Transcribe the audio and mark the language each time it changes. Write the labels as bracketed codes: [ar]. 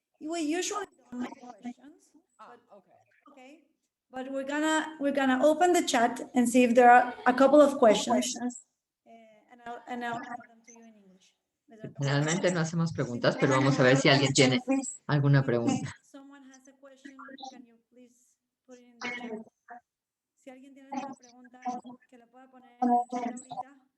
[en] We usually don't make questions, but okay. But we're gonna open the chat and see if there are a couple of questions, and I'll answer them to you in English. [es] Generalmente no hacemos preguntas, pero vamos a ver si alguien tiene alguna pregunta. [en] Someone has a question, can you please put it in the chat? [es] Si alguien tiene alguna pregunta, que la pueda poner en el chat ahorita.